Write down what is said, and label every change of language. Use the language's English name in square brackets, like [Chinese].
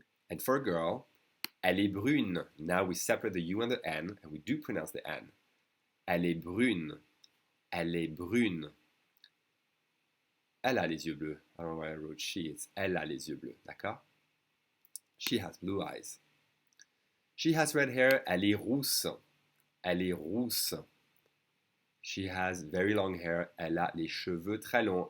[English] And for a girl, [French] elle est brune. [English] Now we separate the U and the N, and we do pronounce the N. [French] Elle est brune. Elle est brune. Elle a les yeux bleus. [English] I don't know why I wrote she. It's [French] elle a les yeux bleus. D'accord? [English] She has blue eyes. She has red hair. [French] Elle est rousse. Elle est rousse. [English] She has very long hair. [French] Elle a les cheveux très longs.